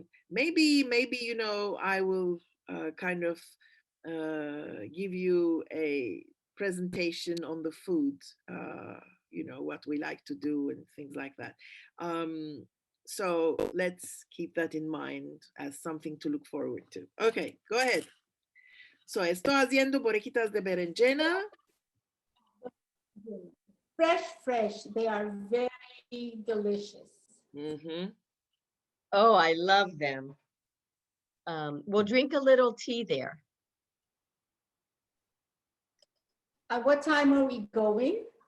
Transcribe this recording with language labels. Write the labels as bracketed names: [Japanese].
[English] Maybe, you know, I will kind of give you a presentation on the food, you know, what we like to do and things like that. So let's keep that in mind as something to look forward to. Okay, go ahead. [Ladino] So, estoy haciendo borequitas de berenjena. [English] Fresh. They are very delicious. Oh, I love them. We'll drink a little tea there. At what time are we going?